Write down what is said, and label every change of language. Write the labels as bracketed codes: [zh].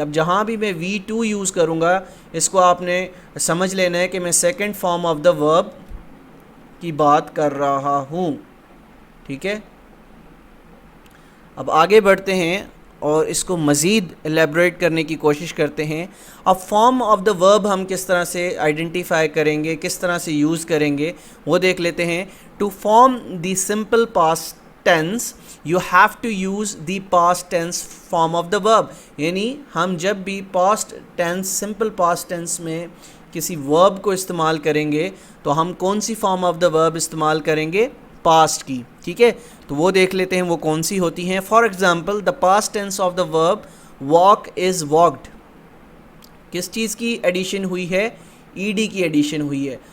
[ur] اب جہاں بھی میں V2 یوز کروں گا اس کو آپ نے سمجھ لینا ہے کہ میں سیکنڈ فارم آف دا ورب کی بات کر رہا ہوں. ٹھیک ہے, اب آگے بڑھتے ہیں اور اس کو مزید ایلیبریٹ کرنے کی کوشش کرتے ہیں. اب فارم آف دا ورب ہم کس طرح سے آئیڈینٹیفائی کریں گے, کس طرح سے یوز کریں گے, وہ دیکھ لیتے ہیں. [en] To form the simple past tense you have to use the past tense form of the verb. [ur] یعنی ہم جب بھی past tense, simple past tense میں کسی ورب کو استعمال کریں گے تو ہم کون سی فارم آف دا ورب استعمال کریں گے, پاسٹ کی. ٹھیک ہے, تو وہ دیکھ لیتے ہیں وہ کون سی ہوتی ہیں. [en] for example, the past tense of the verb walk is walked, [ur] کس چیز کی ایڈیشن ہوئی ہے, ای ڈی کی ایڈیشن ہوئی ہے.